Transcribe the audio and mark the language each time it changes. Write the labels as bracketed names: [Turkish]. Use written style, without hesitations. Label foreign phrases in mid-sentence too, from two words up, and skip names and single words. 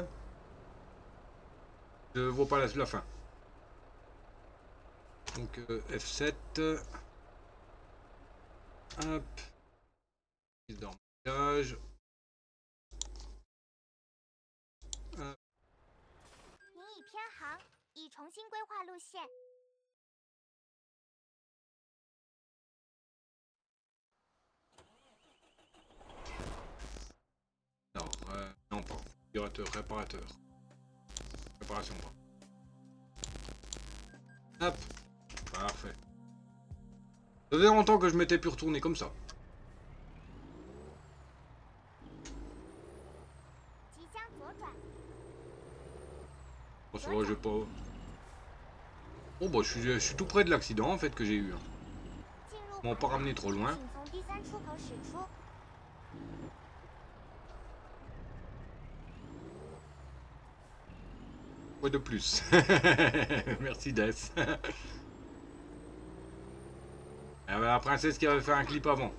[French] Je vois pas la fin. Donc F7. Hop. Prise d'embouteillage. Hop. [Chinese] 您已偏航，已重新规划路线。 [French] Non, non pas. Réparateur, réparateur. Réparation pas. Hop. Parfait. Ça faisait longtemps que je m'étais pu retourner comme ça. [Chinese] 即将左转， [French] Bon, ça va, j'ai pas... Oh bah je suis tout près de l'accident en fait que j'ai eu. Hein. [Chinese] 进入 [French] Bon, pas ramener trop loin. [Chinese] 请从第三出口驶出。 [French] Quoi de plus? Merci Death. Ah bah, la princesse qui avait fait un clip avant.